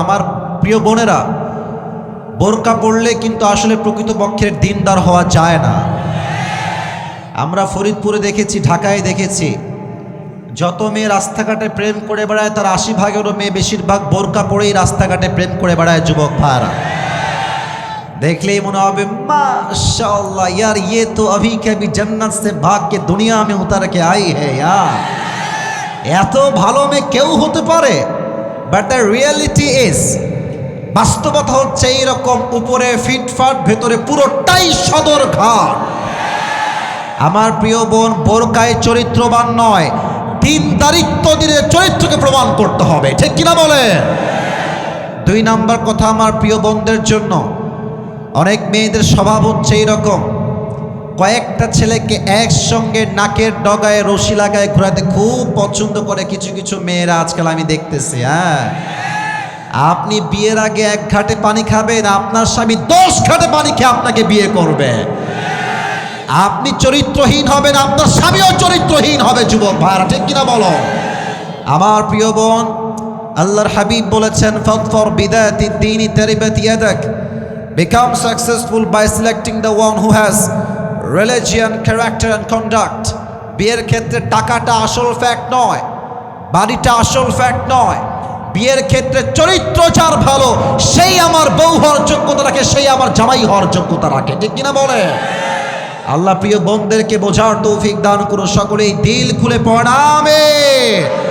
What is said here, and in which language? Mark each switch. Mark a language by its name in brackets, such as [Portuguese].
[Bangla] আমার প্রিয় বোনেরা, বোরকা পড়লে কিন্তু আসলে প্রকৃতপক্ষের দিনদার হওয়া যায় না। আমরা ফরিদপুরে দেখেছি, ঢাকায় দেখেছি, যত মেয়ে রাস্তাঘাটে প্রেম করে বেড়ায়, তার 80ভাগেরও মেয়ে বেশিরভাগ বোরকা পরেই রাস্তাঘাটে প্রেম করে বেড়ায়। যুবক ভাইরা, দেখলেই মনে হবে [Hindi] মাশাআল্লাহ यार, ये तो अभी के अभी जन्नत से भाग के दुनिया में उतर के आई है यार। [Bangla] এত ভালো মেয়ে কেউ হতে পারে, [English] but the reality is, [Bangla] বাস্তবতা হচ্ছে এইরকম, উপরে ফিটফাট, ভেতরে পুরোটাই সদর ঘাট। আমার প্রিয় বোন, বোরকায় চরিত্রবান নয়, দিনদারিত্ব দিয়ে চরিত্রকে প্রমাণ করতে হবে, ঠিক কিনা বলে? 2 নাম্বার কথা, আমার প্রিয় বোনদের জন্য, অনেক মেয়েদের স্বভাব হচ্ছে এইরকম, কয়েকটা ছেলেকে একসঙ্গে নাকের ডগায় রশি লাগায় ঘোরাতে খুব পছন্দ করে কিছু কিছু মেয়েরা আজকাল, আমি দেখতেছি। হ্যাঁ, আপনি বিয়ের আগে 1 ঘাটে পানি খাবেন, আপনার স্বামী 10 ঘাটে পানি খেয়ে আপনাকে বিয়ে করবে। আপনি চরিত্রহীন হবেন, আপনার স্বামীও চরিত্রহীন হবে। যুবক ভাইরা, ঠিক কিনা বলো? আমার প্রিয় বোন, আল্লাহর হাবিব বলেছেন, [Arabic] ফাদফর বিদাতিদ দীনি তারিবাত ইয়াদাক, [English] become successful by selecting the one who has religion, character and conduct. [Bangla] বিয়ের ক্ষেত্রে টাকাটা আসল ফ্যাক্ট নয়, বাড়িটা আসল ফ্যাক্ট নয়, বিয়ের ক্ষেত্রে চরিত্র যার ভালো সেই আমার বউ হওয়ার যোগ্যতা রাখে, সেই আমার জামাই হওয়ার যোগ্যতা রাখে, ঠিক কিনা বলে? আল্লাহ প্রিয় বোনদেরকে বোঝার তৌফিক দান করুন, সকলেই দিল খুলে পড়েন আমিন।